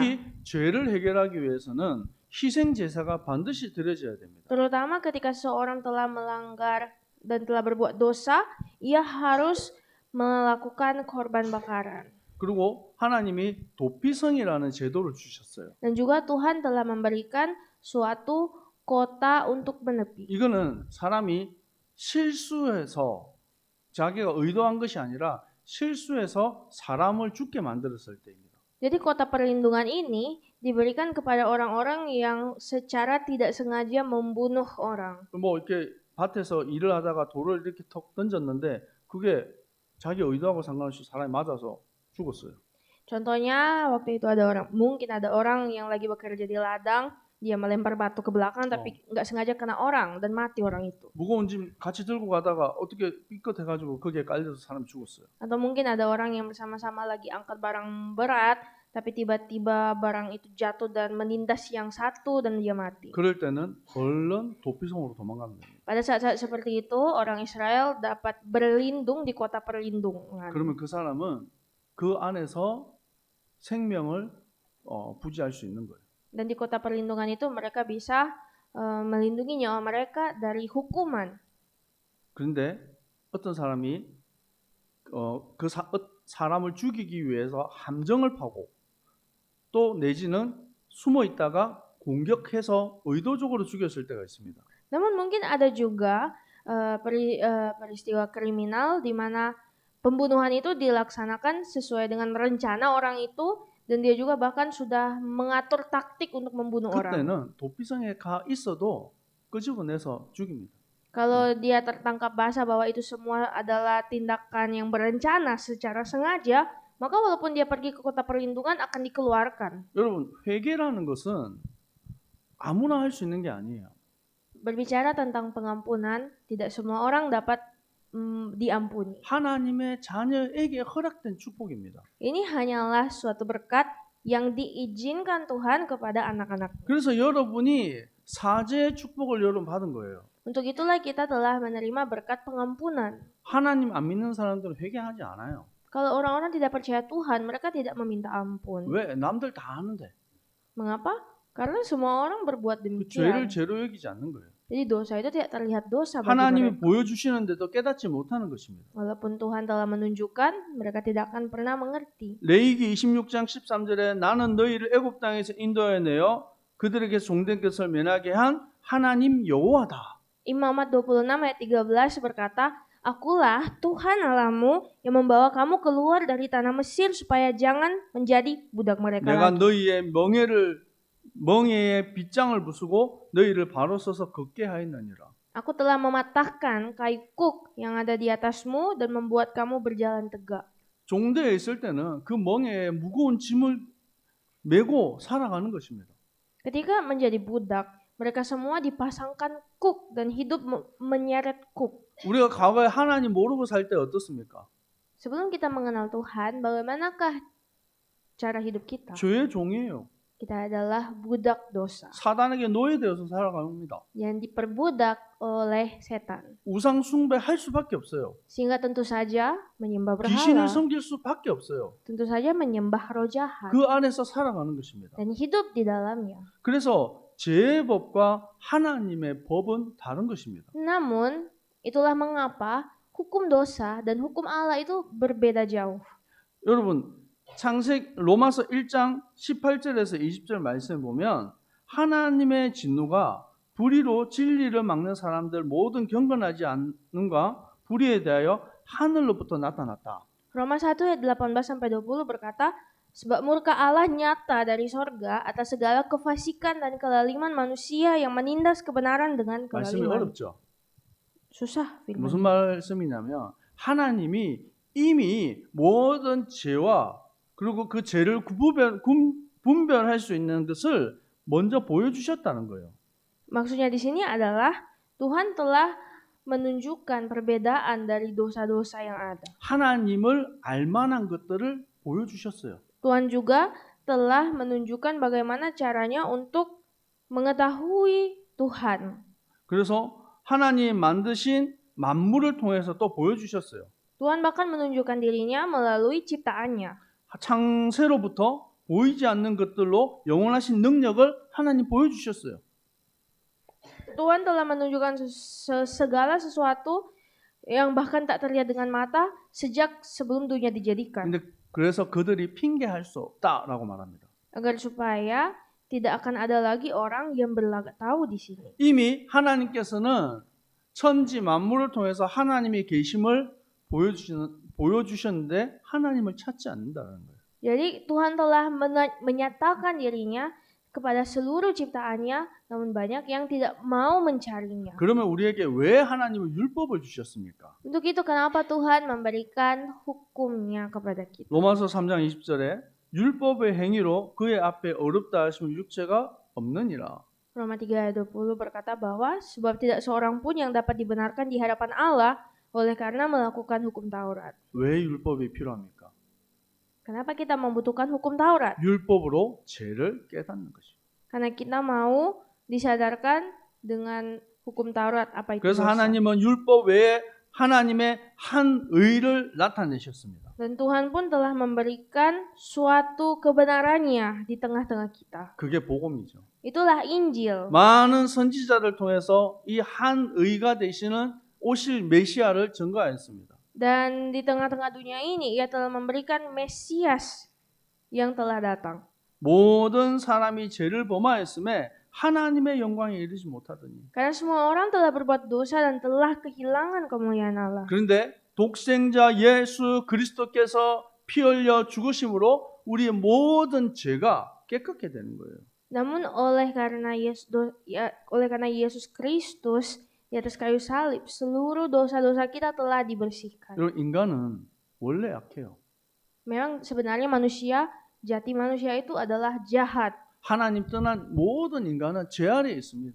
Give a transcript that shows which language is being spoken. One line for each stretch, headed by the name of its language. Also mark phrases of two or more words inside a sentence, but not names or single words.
Korean: 특히 죄를 해결하기 위해서는 희생 제사가 반드시 드려져야 됩니다.
Indonesian: Terutama ketika seorang telah melanggar dan telah berbuat dosa, ia harus melakukan korban bakaran.
Korean: 그리고 하나님이 도피성이라는 제도를 주셨어요.
Indonesian: Dan juga Tuhan telah memberikan suatu kota untuk menepi.
Korean: 이거는 사람이 실수해서 자기가 의도한 것이 아니라 실수해서 사람을 죽게 만들었을 때입니다.
Indonesian: Jadi kota perlindungan ini diberikan kepada orang-orang yang secara tidak sengaja membunuh orang.
Korean: 뭐 이렇게 밭에서 일을 하다가 돌을 이렇게 턱 던졌는데 그게 자기 의도하고 상관없이 사람이 맞아서 죽었어요.
Indonesian: Contohnya waktu itu mungkin ada orang yang lagi bekerja di ladang, dia melempar batu ke belakang tapi nggak sengaja kena orang dan mati orang itu.
Korean: 무거운 짐 같이 들고 가다가 어떻게 삐끗해가지고 거기에 깔려서 사람이 죽었어요.
Indonesian: Atau mungkin ada orang yang bersama-sama lagi angkat barang berat, tapi tiba-tiba barang itu jatuh dan menindas yang satu dan dia mati.
Korean: 그럴 때는 얼른 도피성으로 도망가는 겁니다.
Indonesian: Pada saat-saat seperti itu, orang Israel dapat berlindung di kota perlindungan.
Korean: 그러면 그 사람은 그 안에서 생명을 부지할 수 있는 거예요.
Indonesian: Dan di kota perlindungan itu mereka bisa melindungi nyawa mereka dari hukuman.
Korean: 그런데 어떤 사람이 사람을 죽이기 위해서 함정을 파고 또 내지는 숨어 있다가 공격해서 의도적으로 죽였을 때가 있습니다.
Indonesian: Namun mungkin ada juga peristiwa kriminal di mana pembunuhan itu dilaksanakan sesuai dengan rencana orang itu dan dia juga bahkan sudah mengatur taktik untuk membunuh orang.
Korean: 그때는 도피성에 가 있어도 끄집어내서 죽입니다.
Indonesian: Kalau dia tertangkap basah bahwa itu semua adalah tindakan yang berencana secara sengaja, maka walaupun dia pergi ke kota perlindungan akan dikeluarkan.
Korean: 여러분, 회개라는 것은 아무나 할 수 있는 게 아니에요.
Indonesian: Berbicara tentang pengampunan, tidak semua orang dapat diampuni.
Korean: 하나님의 자녀에게 허락된 축복입니다.
Indonesian: Ini hanyalah suatu berkat yang diizinkan Tuhan kepada anak-anak.
Korean: 그래서 여러분이 사죄의 축복을 여러분 받은 거예요.
Indonesian: Untuk itulah kita telah menerima berkat pengampunan.
Korean: 하나님 안 믿는 사람들은 회개하지 않아요.
Indonesian: Kalau orang-orang tidak percaya Tuhan, mereka tidak meminta ampun.
Korean: 왜? 남들 다 하는데.
Indonesian: Mengapa? Karena semua orang berbuat 그 demikian.
Korean: 죄를 죄로 여기지 않는 거예요.
Indonesian: Jadi dosa itu tidak terlihat dosa bagi 하나님이 mereka.
Korean: 보여주시는데도 깨닫지 못하는 것입니다.
Indonesian: Walaupun Tuhan telah menunjukkan, mereka tidak akan pernah mengerti.
Korean: 레위기 26장 13절에 나는 너희를 애굽 땅에서 인도하여 내어 그들에게 종된 것을 면하게 한 하나님 여호와다.
Indonesian: Imamat 26 ayat 13 berkata, Akulah Tuhan Allahmu yang membawa kamu keluar dari tanah Mesir supaya jangan menjadi budak mereka 내가 lagi.
Korean: 너희의 멍에의 빗장을 부수고 너희를 바로 서서 걷게 하였느니라.
Indonesian: Aku telah mematahkan kayu kuk yang ada di atasmu dan membuat kamu berjalan tegak.
Korean: 종대에 있을 때는 그 멍에에 무거운 짐을 메고 살아가는 것입니다.
Indonesian: Ketika menjadi budak, mereka semua dipasangkan kuk dan hidup menyeret kuk.
Korean: 우리가 과거에 하나님 모르고 살 때 어떻습니까?
Indonesian: Sebelum kita mengenal Tuhan, bagaimanakah cara hidup kita?
Korean: 죄의 종이에요.
Indonesian: Kita adalah budak dosa
Korean: 사단에게 노예되어서 살아갑니다.
Indonesian: yang diperbudak oleh setan.
Korean: 우상 숭배할 수밖에 없어요.
Indonesian: Sehingga tentu saja menyembah 귀신을 berhala,
Korean: 섬길 수밖에 없어요.
Indonesian: tentu saja menyembah roh jahat
Korean: 그 안에서 살아가는 것입니다.
Indonesian: dan hidup di dalamnya.
Korean: 그래서 죄의 법과 하나님의 법은 다른 것입니다.
Indonesian: Namun, itulah mengapa hukum dosa dan hukum Allah itu berbeda jauh.
Korean: 여러분, 로마서 1장 18절에서 20절 말씀을 보면 하나님의 진노가 불의로 진리를 막는 사람들 모든 경건하지 않는가 불의에 대하여 하늘로부터 나타났다.
Indonesian: Roma 1 ayat 18-20 berkata, sebab murka Allah nyata dari sorga atas segala kefasikan dan kelaliman manusia yang menindas kebenaran dengan 말씀이 kelaliman.
Korean: 어렵죠.
Indonesian: Susah 무슨 firman.
Korean: 말씀이냐면 하나님이 이미 모든 죄와 그리고 그 죄를 분별할 수 있는 것을 먼저 보여주셨다는 거예요.
Indonesian: Maksudnya di sini adalah Tuhan telah menunjukkan perbedaan dari dosa-dosa yang ada.
Korean: 하나님을 알만한 것들을 보여주셨어요.
Indonesian: Tuhan juga telah menunjukkan bagaimana caranya untuk mengetahui Tuhan.
Korean: 그래서 하나님 만드신 만물을 통해서 또 보여주셨어요.
Indonesian: Tuhan bahkan menunjukkan dirinya melalui ciptaannya.
Korean: 창세로부터 보이지 않는 것들로 영원하신 능력을 하나님 보여주셨어요.
Indonesian: Tuhan telah menunjukkan segala sesuatu yang bahkan tak terlihat dengan mata sejak sebelum dunia dijadikan.
Korean: 근데 그래서 그들이 핑계할 수 없다라고 말합니다.
Indonesian: Agar supaya tidak akan ada lagi orang yang berlagak tahu di sini.
Korean: 이미 하나님께서는 천지 만물을 통해서 하나님의 계심을 보여주셨는데 하나님을 찾지 않는다는 거예요.
Indonesian: Jadi Tuhan telah menyatakan dirinya kepada seluruh ciptaannya, namun banyak yang tidak mau mencarinya.
Korean: 그러면 우리에게 왜 하나님은 율법을 주셨습니까?
Indonesian: Untuk itu kenapa Tuhan memberikan hukumnya kepada kita?
Korean: 로마서 3장 20절에 율법의 행위로 그의 앞에 어렵다 하시면 육체가 없느니라.
Indonesian: Roma 3 ayat 20 berkata bahwa sebab tidak seorang pun yang dapat dibenarkan di hadapan Allah oleh karena melakukan hukum Taurat.
Korean: 왜 율법이 필요합니까?
Indonesian: Kenapa kita membutuhkan hukum Taurat?
Korean: 율법으로 죄를 깨닫는 것이죠.
Indonesian: Karena kita mau disadarkan dengan hukum Taurat apa itu 그래서 dosa.
Korean: 하나님은 율법 외에 하나님의 한 의를 나타내셨습니다.
Indonesian: Dan Tuhan pun telah memberikan suatu kebenarannya di tengah-tengah kita.
Korean: 그게 복음이죠.
Indonesian: Itulah Injil.
Korean: 많은 선지자를 통해서 이 한 의가 되시는 오실 메시아를 증거하였습니다.
Indonesian: Dan di tengah-tengah dunia ini ia telah memberikan Mesias yang telah datang.
Korean: 모든 사람이 죄를 범하였음에 하나님의 영광에 이르지 못하더니.
Indonesian: Karena semua orang telah berbuat dosa dan telah kehilangan kemuliaan Allah.
Korean: 그런데 독생자 예수 그리스도께서 피 흘려 죽으심으로 우리의 모든 죄가 깨끗게 되는 거예요.
Indonesian: Namun oleh karena Yesus Kristus di atas kayu salib, seluruh dosa-dosa kita telah dibersihkan.
Korean: 여러분 인간은 원래 약해요.
Indonesian: Memang sebenarnya manusia, jati manusia itu adalah jahat.
Korean: 하나님 떠난 모든 인간은 죄 아래에 있습니다.